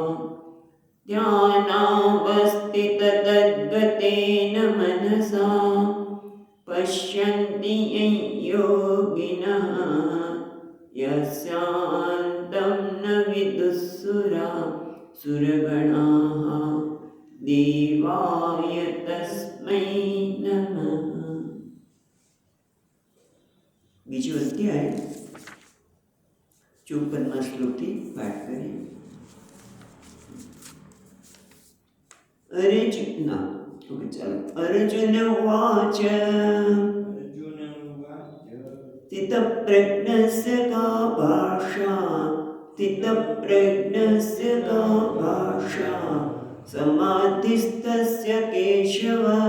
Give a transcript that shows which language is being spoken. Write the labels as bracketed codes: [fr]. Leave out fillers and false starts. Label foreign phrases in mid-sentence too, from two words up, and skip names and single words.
[sa] ध्यानावस्थिततद्गतेन मनसा पश्यन्ति यं योगिनः यस्यान्तं न विदुःसुरगणाः देवाय तस्मै नमः। [gu] બીજો અધ્યાય 54મા શ્લોકથી પાઠ કરીએ. [sa] अर्जुन उवाच स्थितप्रज्ञस्य का भाषा स्थितप्रज्ञस्य का भाषा समाधिस्तस्य केशव